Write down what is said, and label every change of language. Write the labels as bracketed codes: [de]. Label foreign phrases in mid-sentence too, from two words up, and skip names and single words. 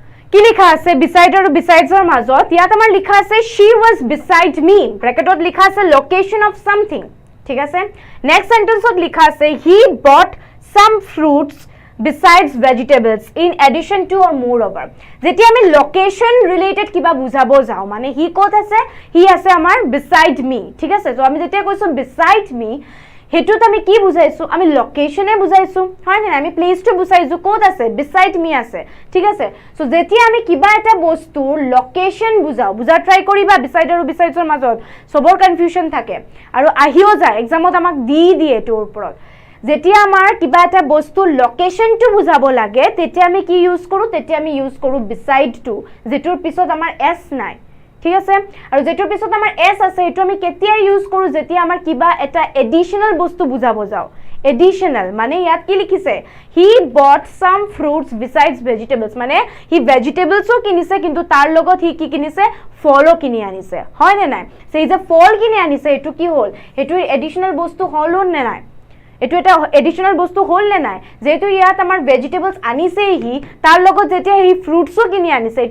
[as] কি লিখা আছে beside আৰু besides-ৰ মাজত ইয়াত আমাৰ লিখা আছে [en] she was beside me [as] ব্ৰেকেটত লিখা আছে [en] location of something [as] ঠিক আছে [en] next sentence [as] লিখা আছে [en] he bought some fruits besides vegetables in addition to or moreover [as] যেতিয়া আমি [en] location related [as] কিবা বুজাব যাও মানে হি ক'ত আছে হি আছে আমাৰ [en] beside me [as] ঠিক আছে সো আমি যেতিয়া কৈছো [en] beside me [as] হেতুত আমি কি বুজাইছো আমি লোকেশনে বুজাইছো হয় না আমি প্লেসটো বুজাইছো ক'ত আছে [en] beside me [as] আছে ঠিক আছে সো যেতিয়া আমি কিবা এটা বস্তু লোকেশন বুজা ট্রাই কৰিবা beside আৰু besides-ৰ মাজত সবৰ কনফিউজন থাকে আৰু আহিও যায় এক্সামত আমাক দিয়ে এটোৰ ওপৰত যেতিয়া আমাৰ কিবা এটা বস্তু লোকেশনটো বুজাব লাগে তেতিয়া আমি কি ইউজ কৰো তেতিয়া আমি ইউজ কৰো [en] beside to [as] যেটোৰ পিছত আমাৰ s নাই ঠিক আছে আৰু যেটোৰ পিছত আমাৰ s আছে এটো আমি কেতিয়া ইউজ কৰো যেতিয়া আমাৰ কিবা এটা এডিশনাল বস্তু বুজাব যাও এডিশনাল মানে ইয়াত কি লিখিছে [en] he bought some fruits besides vegetables [as] মানে হি ভেজিটেবলসও কিনিছে কিন্তু তাৰ লগত হি কি কিনিছে ফলও কিনি আনিছে হয় নে নাই সেই যে ফল কিনি আনিছে এটো কি হল এটো এডিশনাল বস্তু হল নে নাই এটো এটা এডিশনাল বস্তু হল নে নাই যেহেতু ইয়াত আমাৰ ভেজিটেবলস আনিছে হি তাৰ লগত যেতিয়া হি ফ্ৰুটসও কিনি আনিছে এটো